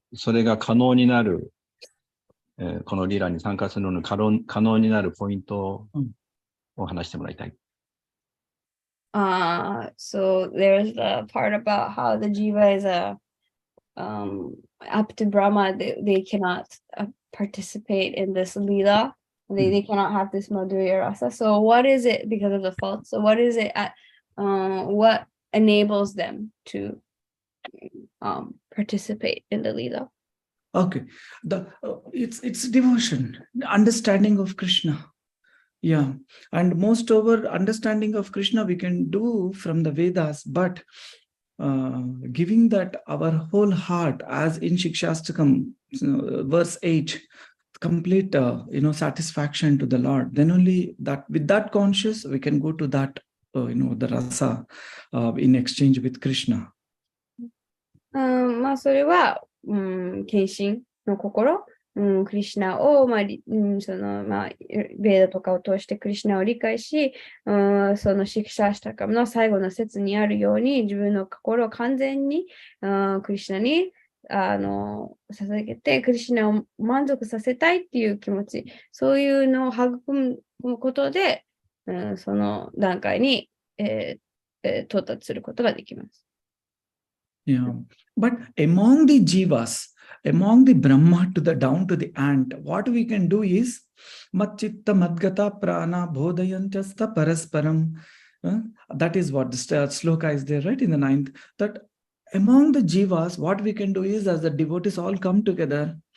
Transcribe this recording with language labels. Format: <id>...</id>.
<ja>それが可能になる、このリラに参加するのに可能になるポイントを話してもらいたい。</ja> <en>So there's the part about how the jiva is up to Brahma. They cannot participate in this lila. They cannot have this madhurya rasa. So what is it because of the fault? So what is it what enables them to participate in the lila? Okay, it's devotion, understanding of Krishna. Yeah, and most of our understanding of Krishna we can do from the Vedas, but giving that our whole heart, as in Shikshastakam, verse 8, complete satisfaction to the Lord, then only that with that conscious we can go to that the rasa in exchange with Krishna.</en> <ja>それは、献身の心、クリシュナを、ベーダとかを通してクリシュナを理解し、そのシクシャーシタカムの最後の説にあるように、自分の心を完全にクリシュナに捧げて、クリシュナを満足させたいっていう気持ち、そういうのを育むことで、その段階に、到達することができます。</ja> <en>Yeah, but among the jivas, among the Brahma to the down to the ant, what we can do is</en> <sa>Matchitta Madgata Prana Bodhayanchasta Parasparam.</sa> <en>That is what the sloka is there, right? In the 9th. That among the jivas, what we can do is, as the devotees all come together,</en>